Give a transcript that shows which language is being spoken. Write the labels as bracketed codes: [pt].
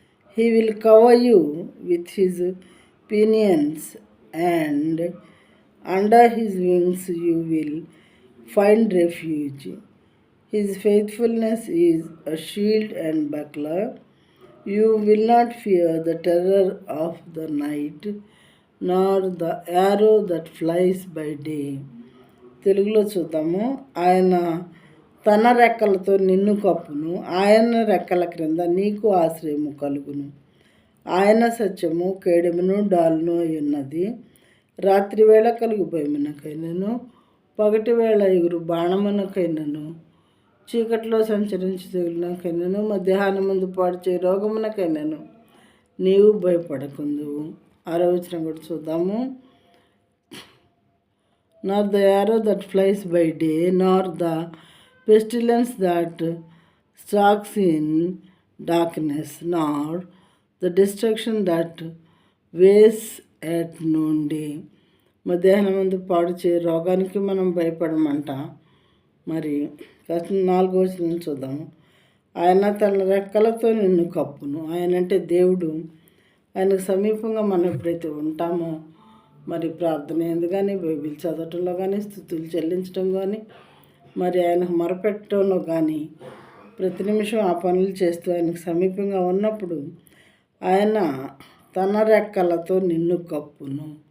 [en] He will cover you with his pinions, and under his wings you will find refuge. His faithfulness is a shield and buckler. You will not fear the terror of the night, nor the arrow that flies by day. [te] తెలుగులో చూద్దాము. ఆయన తన రెక్కలతో నిన్ను కప్పును, ఆయన రెక్కల క్రింద నీకు ఆశ్రయము కలుగును. ఆయన సత్యము కేడెమును డాలును ఉన్నది. రాత్రి వేళ కలుగు భయమునకైనను, పగటి వేళ ఎగురు బాణమునకైనను, చీకట్లో సంచరించి తెగులునకైనను, మధ్యాహ్నం ముందు పాడుచే రోగమునకైనను నీవు భయపడకుందువు. 6వ వచనం కూడా చూద్దాము. [en] Nor the arrow that flies by day, nor the pestilence that stalks in darkness, nor the destruction that wastes at noonday. [te] మధ్యాహ్నం ముందు పాడుచే రోగానికి మనం భయపడమంట. మరి 4వ వచనం చూద్దాము. ఆయన తన రెక్కలతో నిన్ను కప్పును. ఆయన అంటే దేవుడు. ఆయనకు సమీపంగా మనం ఎప్పుడైతే ఉంటామో, మరి ప్రార్థన ఎందుకు కానీ, బైబిల్ చదవటంలో కానీ, స్తుతులు చెల్లించడం కానీ, మరి ఆయనకు మొరపెట్టడంలో కానీ, ప్రతి నిమిషం ఆ పనులు చేస్తూ ఆయనకు సమీపంగా ఉన్నప్పుడు ఆయన తన రెక్కలతో నిన్ను కప్పును.